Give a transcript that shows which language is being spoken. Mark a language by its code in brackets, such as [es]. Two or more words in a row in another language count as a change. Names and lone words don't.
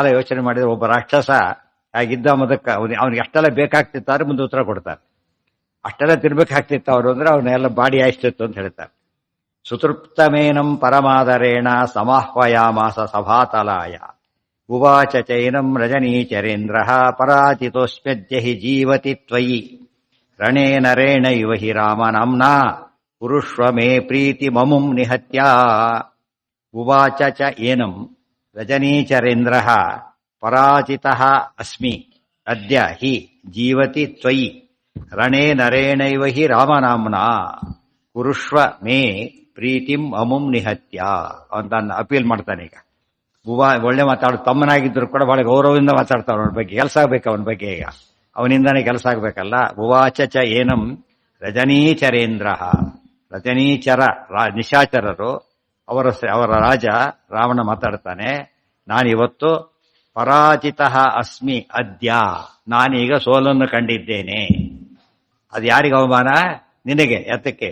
[kn] ಯೋಚನೆ ಮಾಡಿದ್ರೆ ಒಬ್ಬ ರಾಕ್ಷಸ ಆಗಿದ್ದ ಮೊದಕ್ಕೆ ಅವ್ನಿಗೆ ಅಷ್ಟೆಲ್ಲ ಬೇಕಾಗ್ತಿತ್ತಾರೆ, ಮುಂದೆ ಉತ್ತರ ಕೊಡ್ತಾರೆ. ಅಷ್ಟೆಲ್ಲ ತಿನ್ಬೇಕಾಗ್ತಿತ್ತು ಅವರು ಅಂದ್ರೆ ಅವನ್ನೆಲ್ಲ ಬಾಡಿ ಆಯಿಸ್ತಿತ್ತು ಅಂತ ಹೇಳ್ತಾರೆ. [sa] ಸುತೃಪ್ತಮೇನಂ ಪರಮಾದರೇಣ ಸಮಾಹ್ವಯಾಮಾಸ ಸಭಾತಲಾಯ ಉವಾಚ ಚೈನಂ ರಜನೀಚರೇಂದ್ರ ಪರಾಚಿತೋಸ್ಮ್ಯದ್ಯ ಹಿ ಜೀವತಿ ತ್ವಯಿ ರಣೇ ನರೇಣ ಇವ ಹಿ ರಾಮನಾಮ್ನಾ ಪುರುಷ್ವ ಮೇ ಪ್ರೀತಿ ಮಮುಂ ನಿಹತ್ಯ. ಉವಾಚ ಚ ಏನಂ ರಜನೀಚರೇಂದ್ರ ಪರಾಚಿತಃ ಅಸ್ಮಿ ಅದ್ಯ ಹಿ ಜೀವತಿ ತ್ವಯಿ ರಣೇ ನರೇಣೈವ ಹಿ ರಾಮನಾಮ್ನಾ. ಕುರುಷ್ವ ಮೇ ಪ್ರೀತಿಂ ಅಮುಂ ನಿಹತ್ಯ [kn] ಅಂತ ಅಪೀಲ್ ಮಾಡ್ತಾನೆ. ಈಗ ಒಳ್ಳೆ ಮಾತಾಡೋ ತಮ್ಮನಾಗಿದ್ರು ಕೂಡ ಬಹಳ ಗೌರವದಿಂದ ಮಾತಾಡ್ತಾವ ಅವನ ಬಗ್ಗೆ. ಕೆಲಸ ಆಗ್ಬೇಕು ಅವನ ಬಗ್ಗೆ. ಈಗ ಅವನಿಂದಾನೇ ಕೆಲಸ ಆಗ್ಬೇಕಲ್ಲ. [sa] ಉವಾಚ ಚ ಏನಂ ರಜನೀಚರೇಂದ್ರ, [kn] ರಜನೀಚರ ನಿಶಾಚರರು ಅವರ ರಾಜ ರಾವಣ ಮಾತಾಡ್ತಾನೆ, ನಾನಿವತ್ತು [sa] ಪರಾಜಿತ ಅಸ್ಮಿ ಅದ್ಯ, [kn] ನಾನೀಗ ಸೋಲನ್ನು ಕಂಡಿದ್ದೇನೆ. ಅದು ಯಾರಿಗೆ ಅವಮಾನ? ನಿನಗೆ. ಯಾತಕ್ಕೆ?